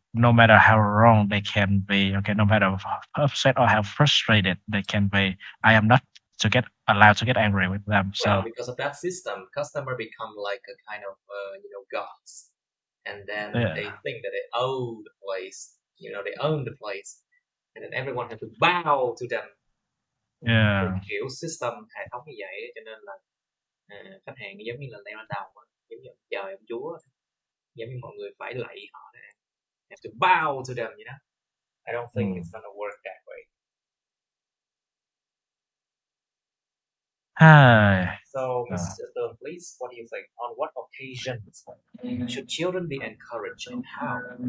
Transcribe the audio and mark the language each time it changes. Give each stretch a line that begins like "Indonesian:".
English: No matter how wrong they can be, okay, no matter how upset or how frustrated they can be, I am not allowed to get angry with them. Well, because of that system, customer become like a kind of gods, and then they think that they own the place. They own the place, and then everyone has to bow to them.
Vietnamese: Kiểu system hệ thống như vậy, cho nên là khách hàng giống như là leo lên đầu, giống như trời ông chúa, giống như mọi người phải lạy họ nè.
English: Have to bow to them, I don't think it's gonna work that way. So, Mr. Stone, please, what do you think? On what occasions should children be encouraged and how?